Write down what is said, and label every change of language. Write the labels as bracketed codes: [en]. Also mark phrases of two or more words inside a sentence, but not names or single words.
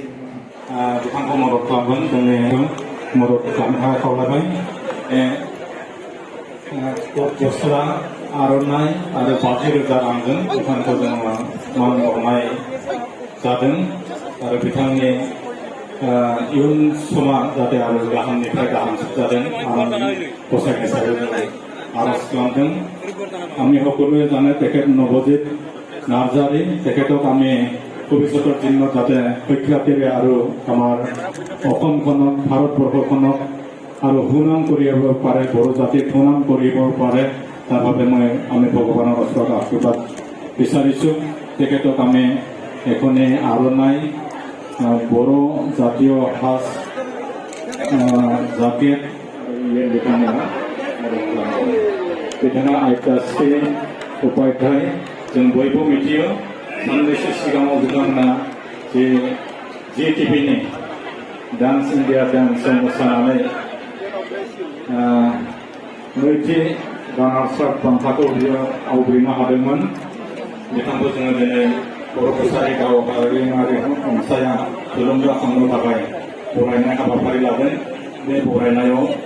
[brx] बिथांखौ मदद खालामगोन जोंनि मदद खालामनो थाखाय खावलायबाय गस्ला आर'नाइ आरो 50,000 रांजों बिथांखौ जोङो मान बावनाय जादों आरो बिथांनि इयुन समा जाहाथे आरो गाहामनिफ्राय गाहामसिन जादों आं गसाइनि सायाव जोङो आर'ज खालामदों [as] আমি সকলোৱে জানে তেখেত নৱজিত নাৰ্জাৰী তেখেতক আমি ভৱিষ্যতৰ দিনত যাতে সক্ষাতেৰে আৰু আমাৰ অসমখনক ভাৰতবৰ্ষখনক আৰু সুনাম কৰিব পাৰে বড়ো জাতিক সুনাম কৰিব পাৰে তাৰ বাবে আমি ভগৱানৰ ওচৰত আশীৰ্বাদ বিচাৰিছোঁ তেখেতক আমি এখনি আৰণাই বড়ো জাতীয় সাজ [brx] জাকেট बिथाङा आइथाश्री उपाध्याय जों बयबो मिथियो साननैसो सिगाङाव बिथांमोना जि टिभिनि डान्स इन्डिया डान्सआव मोसानानै नैथि [en] runners up [brx] बान्थाखौ बियो आवग्रिनो हादोंमोन बिथांखौ जोङो दिनै बर' कसारि गावारि हानजाया थुलुंगाखांनो थाखाय बरायनाय हाबाफारि लादों बे बरायनायाव